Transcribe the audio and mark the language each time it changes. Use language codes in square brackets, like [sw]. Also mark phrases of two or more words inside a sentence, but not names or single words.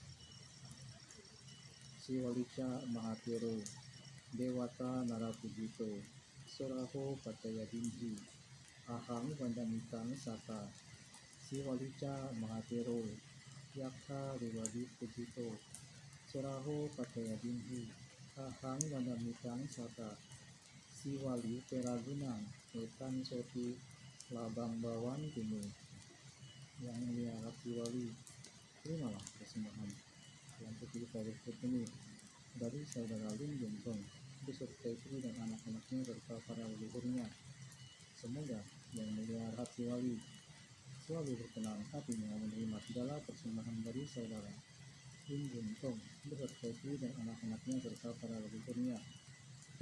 [pi] Siwalica Mahatero, Dewata Narapujito, Suraho Pataya Dinji, Ahang Wandamitan Sata. Siwalica Mahatero, Yakha Rewadi Pujito, Suraho Pataya Dinji, Ahang Wandamitan Sata. Siwali Teragunang, Etan Soti, Labang Bawan Tinu. [id] Yang mulia Siwali, terimalah persembahan yang kita berikut ini dari saudara Lim Juntong beserta istri dan anak-anaknya serta para leluhurnya. Semoga yang mulia Siwali selalu berkenan hatinya menerima segala persembahan dari saudara Lim Juntong beserta istri dan anak-anaknya serta para leluhurnya.